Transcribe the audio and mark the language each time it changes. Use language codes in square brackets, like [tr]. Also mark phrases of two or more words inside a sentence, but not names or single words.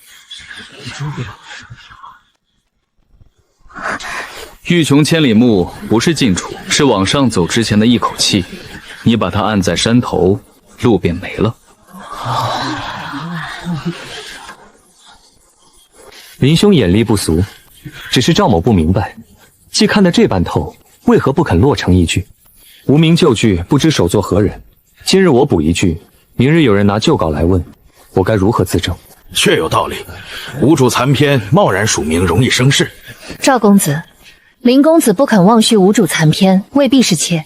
[zh] 欲窮千里目不是近處，是往上走之前的一口氣。你把它按在山頭，路便沒了。林兄眼力不俗，只是趙某不明白，既看得這般透，為何不肯落成一句？無名舊句，不知手作何人？今日我補一句，明日有人拿舊稿來問，我該如何自證？確有道理，無主殘篇，貿然署名容易生事。趙公子，林公子不肯妄續無主殘篇，未必是妾。